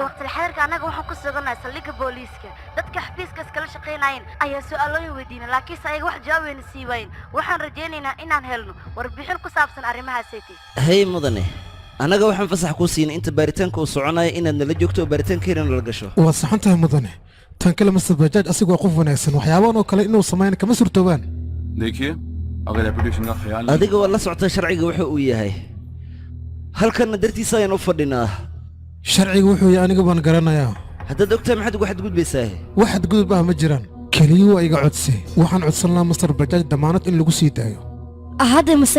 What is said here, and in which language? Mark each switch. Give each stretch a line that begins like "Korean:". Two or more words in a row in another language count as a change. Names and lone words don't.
Somali: waqti xadirka anaga waxaan ku suganahay saldhigga booliiska dadka xafiiska iskala shaqeynayeen ayaa su'aalooyin weydiinay laakiin ayaga wax jawaab weyn sii waayeen waxaan rajaynaynaa inaan helno warbixin ku saabsan arrimahaasaytii hay mudane anaga waxaan fasax ku siinay inta baaritaanka uu soconayo inaad nala joogto oo baaritaankeena la gasho waa saxan tahay mudane tan kale Mr. Bajaaj asigoo qof wanaagsan waxyaabahan oo kale inuu sameeyna kama surtoobaan
Hindi: देखिए अगर रेपुटेशन का ख्याल
Somali: adiga waa la socota sharciga wuxuu uu yahay halkan dartiisa ayaan u fadhinaa sharciga wuxuu yahay aniga baan garanayaa haddaad ogtahay maxaad ugu xadgudbaysaa wax xadgudub ah ma jiraan kaliya waa iga codsi waxaan codsan lahaa Mr. Bajaaj damaanad in lagu sii daayo hadda Mr.